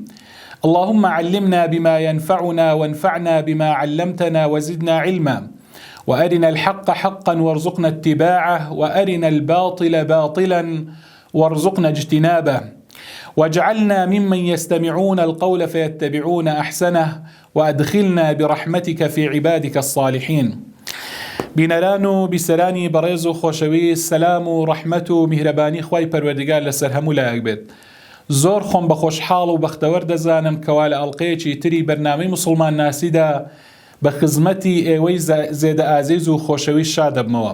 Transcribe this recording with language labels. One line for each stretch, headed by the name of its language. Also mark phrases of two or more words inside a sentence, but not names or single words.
Arabic: اللهم علمنا بما ينفعنا وانفعنا بما علمتنا وزدنا علما، وأرنا الحق حقا وارزقنا اتباعه، وأرنا الباطل باطلا وارزقنا اجتنابه، واجعلنا ممن يستمعون القول فيتبعون أحسنه، وأدخلنا برحمتك في عبادك الصالحين.
Central Kurdish: بینەران بیسەرانی بەڕێز و خۆشەوی، سەلام و ڕەحمەت و میهرەبانی خوای پەروەردگار لەسەر هەموو لایەک بێت. زۆر خۆم بە خۆشحاڵ و بەختەوەر دەزانم کەوا لە ئەڵقەیەکی تری بەرنامەی مسلمان ناسیدا بە خزمەتی ئێوەی زێدە ئازیز و خۆشەوی شادەبمەوە.